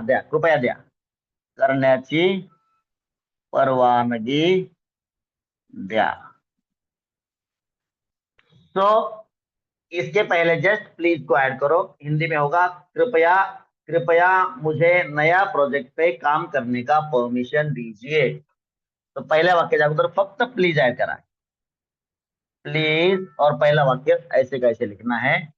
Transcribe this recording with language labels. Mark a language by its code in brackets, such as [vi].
[mr] द्या, कृपया द्या करण्याची परवानगी द्या. [hi] सो इसके पहले जस्ट प्लीज को ऐड करो. हिंदी में होगा कृपया मुझे नया प्रोजेक्ट पे काम करने का परमिशन दीजिए. [mr] तो पहल्या वाक्याच्या अगोदर फक्त प्लीज ऐड करा. [hi] प्लीज और पहला वाक्य ऐसे कैसे लिखना है?